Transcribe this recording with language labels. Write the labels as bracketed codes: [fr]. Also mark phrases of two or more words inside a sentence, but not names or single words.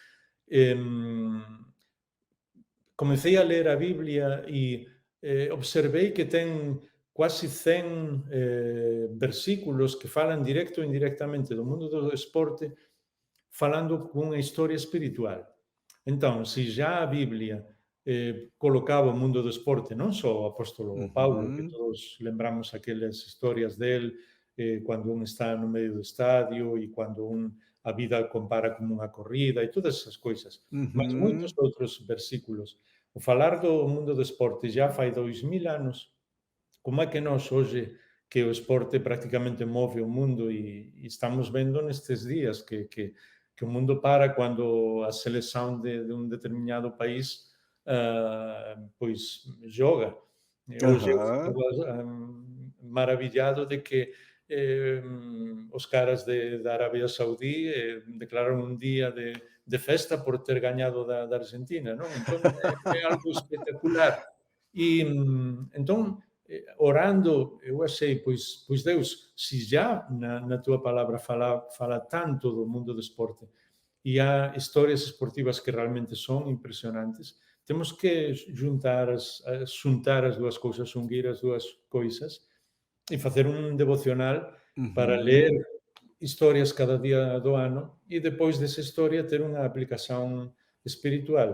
[gl] Comecei a ler a Biblia e observei que ten quasi 100 versículos que falan directo ou indirectamente do mundo do esporte, falando cunha historia espiritual. Entón, se já a Biblia colocaba o mundo do esporte, non só o apóstolo Paulo, que Uhum, todos lembramos aquelas historias del, cando un está no medio do estadio e cando a vida compara como unha corrida e todas esas coisas. Mas moitos uhum. outros versículos. O falar do mundo do esporte já fai 2000 anos, como é que nós hoxe, que o esporte prácticamente move o mundo e estamos vendo nestes días que o mundo para cando a selección de un determinado país pois joga. Hoxe eu Aham. ficaba maravillado de que os caras da Arabia Saudí declararon un día de festa por ter gañado da Argentina, non? Entón, é algo espectacular. E, entón, orando, eu achei, pois Deus, se já na tua palavra fala tanto do mundo do esporte e há histórias esportivas que realmente son impresionantes, temos que xuntar as dúas cousas, unir as dúas coisas e facer un devocional para ler Uhum, historias cada día do ano e depois desa historia ter unha aplicación espiritual.